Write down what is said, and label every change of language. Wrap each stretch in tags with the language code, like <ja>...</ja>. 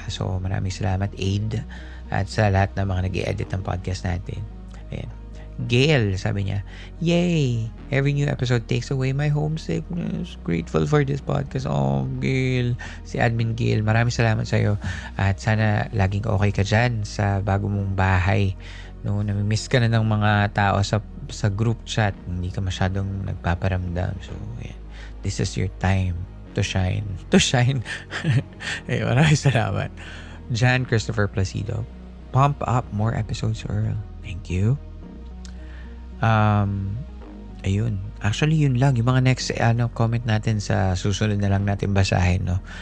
<tl>So maraming salamat Aid at sa lahat ng mga nag-i-edit ng podcast natin. Ayan. Gail, sabi niya, yay!</tl> <en>Every new episode takes away my homesickness. Grateful for this podcast.</en> <tl>Oh, Gail. Si Admin Gail, maraming salamat sa'yo. At sana laging okay ka dyan sa bago mong bahay. No, namimiss ka na ng mga tao sa group chat. Hindi ka masyadong nagpaparamdam.</tl> <en>So, yeah. This is your time to shine. To shine.</en> <tl>Ay, maraming salamat.</tl> <en>Jan Christopher Placido, pump up more episodes, Earl. Thank you.</en> <tl>Ayun. Actually, yun lang. Yung mga next comment natin sa susunod na lang natin basahin, no?</tl>